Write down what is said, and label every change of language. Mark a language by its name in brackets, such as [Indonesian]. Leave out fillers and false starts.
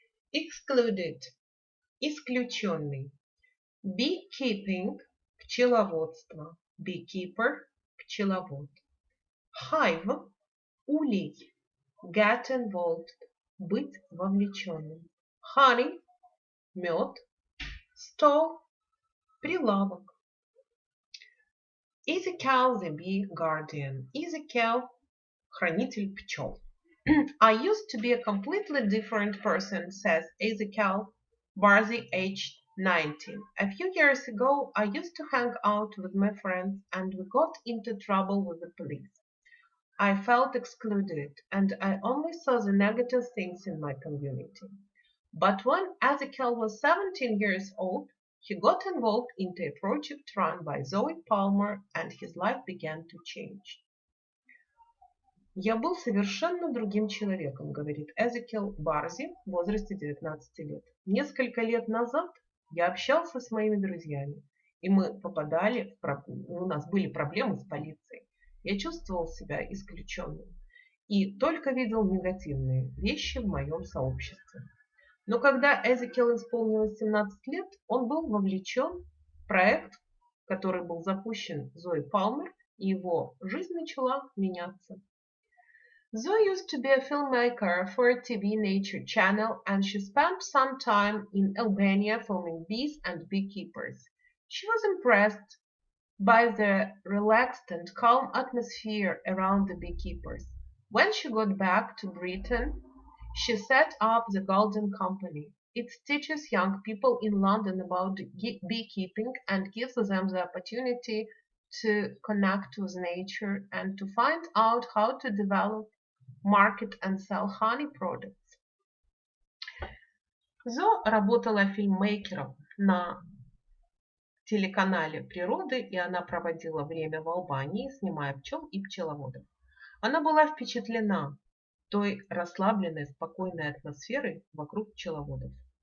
[English] Excluded, исключенный. Beekeeping – пчеловодство, beekeeper – пчеловод. Hive – улей, get involved – [Russian] быть вовлеченным. [English] Honey – мед, stall – прилавок. Ezekiel the Bee Guardian. [Russian] Ezekiel – хранитель пчел. [English] I used to be a completely different person, says Ezekiel Barzi, aged 19. A few years ago, I used to hang out with my friends and we got into trouble with the police. I felt excluded and I only saw the negative things in my community. But when Ezekiel was 17 years old, he got involved into a project run by Zoe Palmer and his life began to change. [Russian] Я был совершенно другим человеком, говорит Эзекиэл Барзи в возрасте 19 лет. Несколько лет назад я общался с моими друзьями, и мы попадали у нас были проблемы с полицией. Я чувствовал себя исключенным и только видел негативные вещи в моем сообществе. Но когда Эзекиэл исполнилось 17 лет, он был вовлечен в проект, который был запущен Зоей Палмер, и его жизнь начала меняться. [English] Zoe used to be a filmmaker for a TV nature channel and she spent some time in Albania filming bees and beekeepers. She was impressed by the relaxed and calm atmosphere around the beekeepers. When she got back to Britain, she set up the Golden Company. It teaches young people in London about beekeeping and gives them the opportunity to connect with nature and to find out how to develop, market and sell honey products. [Russian] Зо работала фильммейкером на телеканале «Природы», и она проводила время в Албании, снимая пчел и пчеловодов. Она была впечатлена той расслабленной, спокойной атмосферой вокруг пчеловодов.